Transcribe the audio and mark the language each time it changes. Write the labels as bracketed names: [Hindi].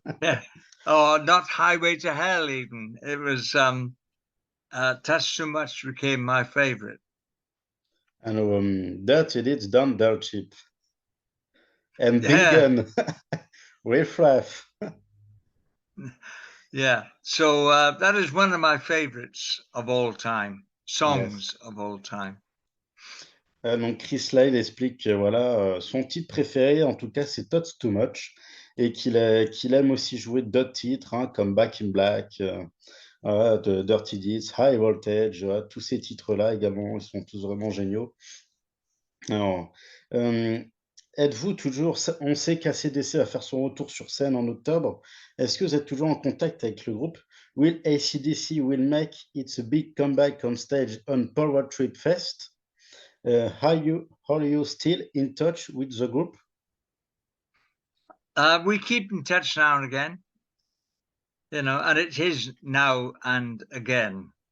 [English] yeah, or not Highway to Hell. Even it was Touch Too Much became my favorite. And Dirty Deeds Done Dirt Cheap. And Big Yeah, Gun, Riff Raff. yeah. So that is one of my favorites of all time, Yes. songs of all time. [French] Donc Chris Slade explique que voilà, son titre préféré, en tout cas, c'est Touch Too Much, et qu'il aime aussi jouer d'autres titres, hein, comme Back in Black, de Dirty Deeds, High Voltage, tous ces titres-là également, ils sont tous vraiment géniaux. Alors, êtes-vous toujours, on sait qu'ACDC va faire son retour sur scène en octobre. Est-ce que vous êtes toujours en contact avec le groupe? [English] Will AC/DC will make its a big comeback on stage on Power Trip Fest? Are you still in touch with the group? We keep in touch now and again, you know, and it is now and again.